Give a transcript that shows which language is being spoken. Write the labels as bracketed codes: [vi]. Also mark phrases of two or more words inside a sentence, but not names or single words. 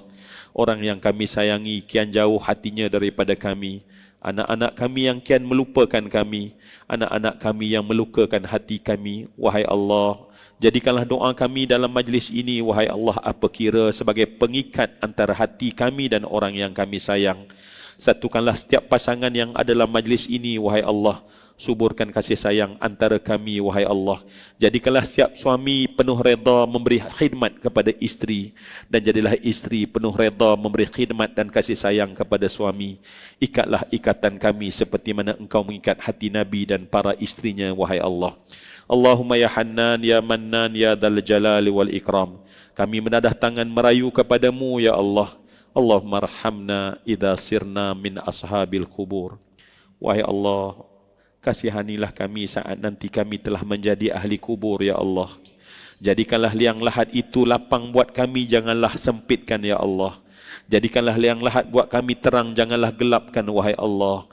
[ms] Orang yang kami sayangi kian jauh hatinya daripada kami. Anak-anak kami yang kian melupakan kami. Anak-anak kami yang melukakan hati kami, wahai Allah. Jadikanlah doa kami dalam majlis ini, wahai Allah, apa kira sebagai pengikat antara hati kami dan orang yang kami sayang. Satukanlah setiap pasangan yang ada dalam majlis ini, wahai Allah. Suburkan kasih sayang antara kami, wahai Allah. Jadikanlah setiap suami penuh reda memberi khidmat kepada isteri, dan jadilah isteri penuh reda memberi khidmat dan kasih sayang kepada suami. Ikatlah ikatan kami seperti mana Engkau mengikat hati Nabi dan para istrinya, wahai Allah. [ar] اللهم يا حنان يا منان يا ذا الجلال والإكرام. [ms] Kami menadah tangan merayu kepadamu, ya Allah. [ar] اللهم ارحمنا إذا صرنا من أصحاب القبور. [ms] Wahai Allah, kasihanilah kami saat nanti kami telah menjadi ahli kubur, ya Allah. Jadikanlah liang lahat itu lapang buat kami, janganlah sempitkan ya Allah. Jadikanlah liang lahat buat kami terang, janganlah gelapkan wahai Allah.